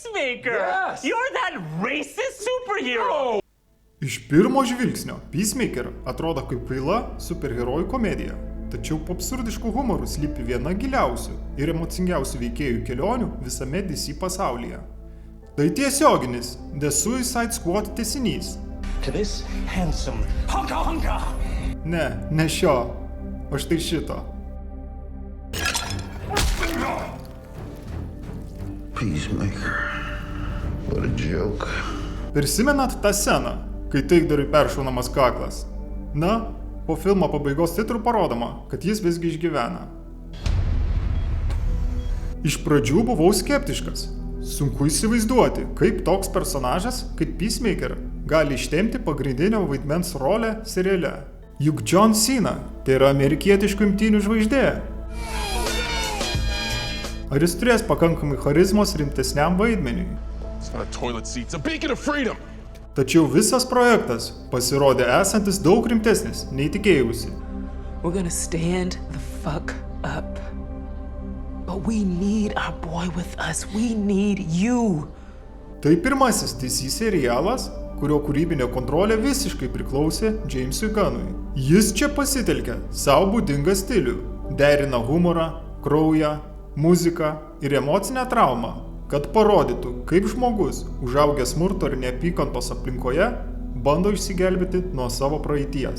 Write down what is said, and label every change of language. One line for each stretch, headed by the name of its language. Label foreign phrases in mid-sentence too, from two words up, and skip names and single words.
English: Peacemaker! Yes! You're that racist superhero!
Lithuanian: Iš pirmo žvilgsnio Peacemaker atrodo kaip kvaila superherojų komedija. Tačiau po absurdišku humoru slypi viena giliausių ir emocingiausių veikėjų kelionių visame DC pasaulyje. Tai tiesioginis The Suicide Squad tęsinys.
English: To this handsome hunka.
Lithuanian: Ne šio, o štai šito. Peacemaker.
English: What a joke.
Lithuanian: Prisimenat tą sceną, kai taikdariui peršaunamas kaklas? Na, po filmo pabaigos titrų parodoma, kad jis visgi išgyvena. Iš pradžių buvau skeptiškas. Sunku įsivaizduoti, kaip toks personažas, kaip Peacemaker, gali ištempti pagrindinio vaidmens rolę seriale. Juk John Cena tai yra amerikietiškų imtynių žvaigždė. Ar jis turės pakankamai charizmos rimtesniam vaidmeniui?
English: It's not a toilet seat, it's a beacon of freedom.
Lithuanian: Tačiau visas projektas pasirodė esantis daug rimtesnis nei tikėjausi.
English: We're gonna stand the fuck up. But we need our boy with us. We need you.
Lithuanian: Tai pirmasis DC serialas, kurio kūrybinė kontrolė visiškai priklausė Jamesui Gunnui. Jis čia pasitelkia savo būdingą stilių, derina humorą, kraują, muziką ir emocinę traumą, kad parodytų, kaip žmogus, užaugęs smurto ir neapykantos aplinkoje, bando išsigelbėti nuo savo praeities.